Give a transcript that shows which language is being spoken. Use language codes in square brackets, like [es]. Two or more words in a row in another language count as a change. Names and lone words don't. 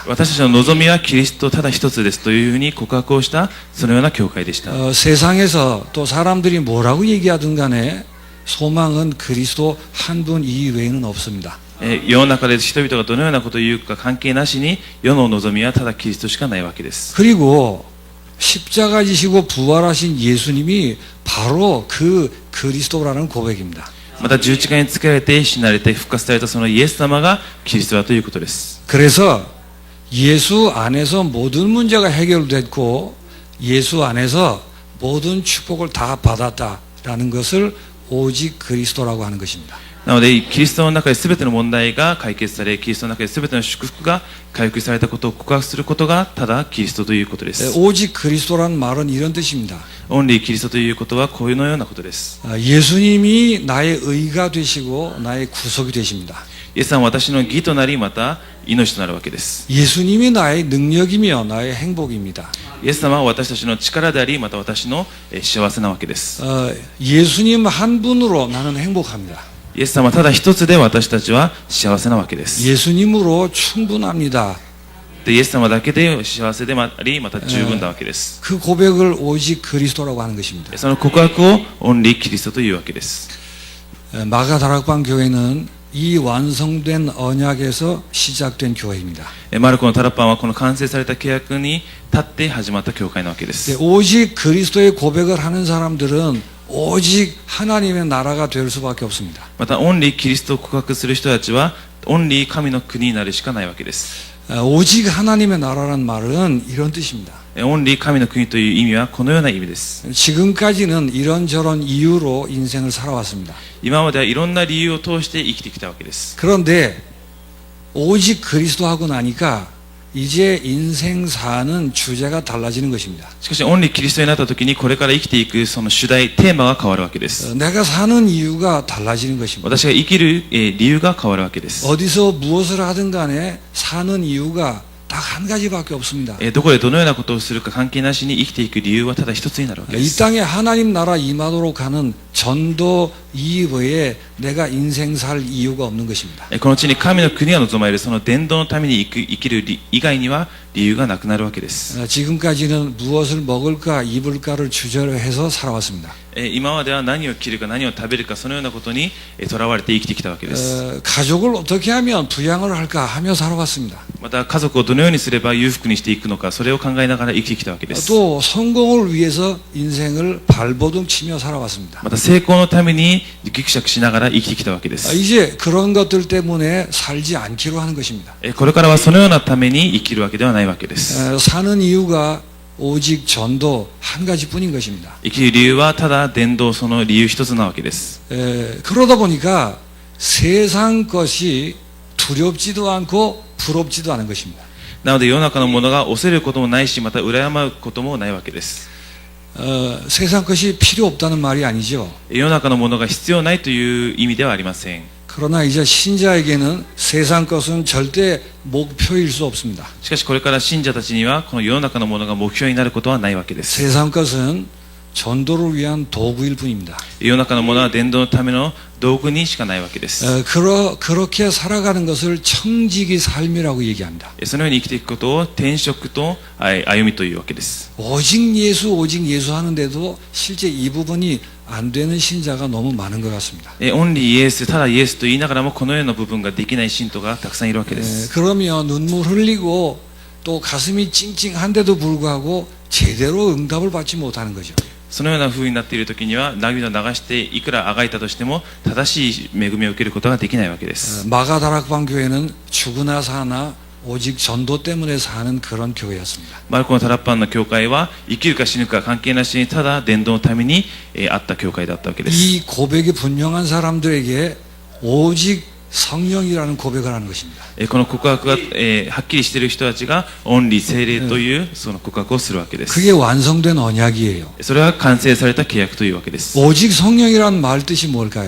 [ja] 私たちの望みはキリストただ一つですというふうに告白をしたそのような教会でした。 [ko] 세상에서 또 사람들이 뭐라고 얘기하든 간에 소망은 그리스도 한 분 이외에는 없습니다. [ja] 世の中で人々がどのようなことを言うか関係なしに世の望みはただキリストしかないわけです。 [ko] 그리고 십자가 지시고 부활하신 예수님이 바로 그 그리스도라는 고백입니다. [ja] また十字架につけられて死なれて復活されたそのイエス様がキリストだということです。 [ko] 그래서 예수 안에서 모든 문제가 해결됐고 예수 안에서 모든 축복을 다 받았다라는 것을 오직 그리스도라고 하는 것입니다. [ja] なのでキリストの中で全ての問題が解決され、キリストの中で全ての祝福が回復されたことを告白することがただキリストということです。 [ko] 오직 그리스도라는 말은 이런 뜻입니다. [ja] オンリーキリストということはこういうのようなことです。 [ko] 예수님이 나의 의가 되시고 나의 구속이 되십니다. [ja] イエス様は私の義となり、また命となるわけです。 [ko] 예수님이 나의 능력이며 나의 행복입니다. [ja] イエス様は私たちの力であり、また私の幸せなわけです。 [ko] 예수님 한 분으로 나는 행복합니다. [ja] イエス様はただ一つで私たちは幸せなわけです。 [ko] 예수님으로 충분합니다. [ja] でイエス様だけで幸せであり、また十分なわけです。 [ko] 그 고백을 오직 그리스도라고 하는 것입니다. [ja] その告白をオンリーキリストというわけです。 [ko] 마가다락방 교회는 이 완성된 언약에서 시작된 교회입니다. [ja] マルコのタラパンはこの完成された契約に立って始まった教会なわけです。 [ko] 오직 그리스도의 고백을 하는 사람들은 오직 하나님의 나라가 될 수밖에 없습니다. [ja] またオンリーキリストを告白する人たちはオンリー神の国になるしかないわけです。 [ko] 오직 하나님의 나라란 말은 이런 뜻입니다. [ja] オンリー神の国という意味はこのような意味です。 [ko] 지금까지는 이런저런 이유로 인생을 살아왔습니다. [ja] 今まではいろんな理由を通して生きてきたわけです。 [ko] 그런데 오직 그리스도 하고 나니까 이제 인생 사는 주제가 달라지는 것입니다. [ja] しかしオンリーキリストになった時にこれから生きていくその主題、テーマが変わるわけです。 [ko] 내가 사는 이유가 달라지는 것입니다. [ja] 私が生きる理由が変わるわけです。 [ko] 어디서 무엇을 하든 간에 사는 이유가 딱 한 가지밖에 없습니다. [ja] どこでどのようなことをするか関係なしに生きていく理由はただ一つになるわけで [ko] 이 [ja] す。 [ko] 땅에 하나님 나라 임하도록 하는 전도 이외에 내가 인생 살 이유가 없는 것입니다. [ja] この地に神の国が望まれるその伝道のために生きる以外には理由がなくなるわけです。 [ko] 지금까지는 무엇을 먹을까 입을까를 주제로 해서 살아왔습니다. [ja] 今までは何を着るか何を食べるかそのようなことにとらわれて生きてきたわけです。 [ko] 가족을 어떻게 하면 부양을 할까 하며 살아왔습니다. [ja] また家族をどのようにすれば裕福にしていくのかそれを考えながら生きてきたわけです。 [ko] 또 성공을 위해서 인생을 발버둥 치며 살아왔습니다. [ja] また成功のためにギクシャクしながら生きてきたわけです。 [ko] 이제 그런 것들 때문에 살지 않기로 하는 것입니다. [ja] これからはそのようなために生きるわけではないわけです。 [ko] 사는 이유가 오직 전도 한 가지뿐인 것입니다. [ja] 生きる理由はただ伝道その理由一つなわけです。 [ko] 그러다 보니까 세상 것이 두렵지도 않고 부럽지도 않은 것입니다. [ja] なので世の中のものが恐れることもないしまた羨むこともないわけです。 [ko] 세상 것이 필요 없다는 말이 아니죠. [ja] 世の中のものが必要ないという意味ではありません。 [ko] 그러나 이제 신자에게는 세상 것은 절대 목표일 수 없습니다. [ja] しかしこれから信者たちにはこの世の中のものが目標になることはないわけです。 [ko] 세상 것은 전도를 위한 도구일 뿐입니다. [ja] 世の中のものは伝道のための道具にしかないわけです。 [ko] 그렇게 살아가는 것을 청지기 삶이라고 얘기합니다. [ja] そのように生きていくことを転職と歩みというわけです。 [ko] 오직 예수 하는데도 실제 이 부분이 안 되는 신자가 너무 많은 것 같습니다. [ja] オンリーイエス、ただイエスと言いながらもこのような部分ができない信徒がたくさんいるわけです。 [ko] 그러면 눈물 흘리고 또 가슴이 찡찡한데도 불구하고 제대로 응답을 받지 못하는 거죠. [ja] そのような風になっている時には涙を流していくらあがいたとしても正しい恵みを受けることができないわけです。 [ko] 마가다락방 교회는 죽으나 사나 오직 전도 때문에 사는 그런 교회였습니다. [ja] マルコのタラッパンの教会は生きるか死ぬか関係なしにただ伝道のためにあった教会だったわけです。 [ko] 이 고백이 분명한 사람들에게 오직 성령이라는 고백을 하는 것입니다. [ja] この告白がはっきりしている人たちがオンリー聖霊というその告白をするわけです。 [ko] 그게 완성된 언약이에요. [ja] それは完成された契約というわけです。 [ko] 오직 성령이라는 말 뜻이 뭘까요?